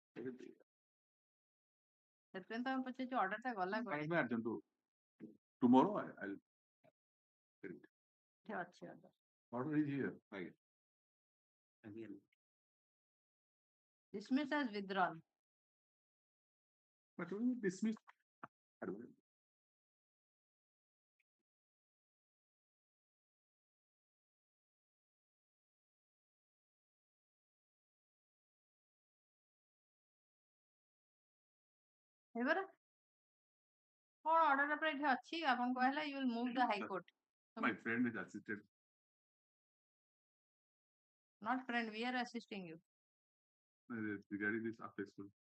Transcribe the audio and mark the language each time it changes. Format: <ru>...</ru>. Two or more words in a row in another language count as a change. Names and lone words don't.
<en>Order tomorrow I'll get it. Order is here. Again. Dismiss as withdrawn. But when you dismiss, I don't know.</en> <or>ହେଇଗଲା କଣ ଅର୍ଡର ଉପରେ ଏଠି ଅଛି ଆପଣ କହିଲେ</or> <en>you will move the High Court. My friend is assisted. Not friend, we are assisting you. Regarding this apex court.</en>